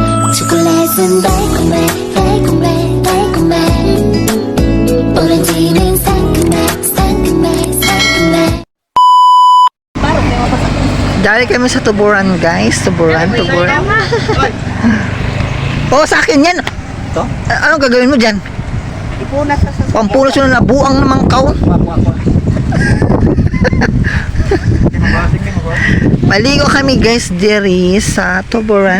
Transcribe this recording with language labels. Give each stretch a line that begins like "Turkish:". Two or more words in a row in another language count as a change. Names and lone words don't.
Korean: 초콜릿은 달콤해 달콤해 달콤해 오렌지는 상큼해 상큼해 상큼해.
Cebuano: Dali kami sa tuburan, guys.
Filipino: Tuburan. Oh, sa akin yan. Ito? Anong gagawin mo dyan? Ipunas sa
Cebuano: Pampunas yun na buang naman kaon. Maligo kami, guys, diri sa tuburan.